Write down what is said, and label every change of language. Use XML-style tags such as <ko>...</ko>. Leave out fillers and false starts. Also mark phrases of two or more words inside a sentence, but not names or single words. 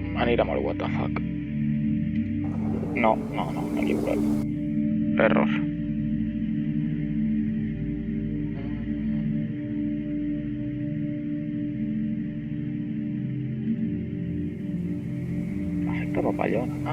<ca>anirem al</ca> <en>what the fuck.</en> <ca>No, m'he equivocat. Error. Efecte papallona.</ca>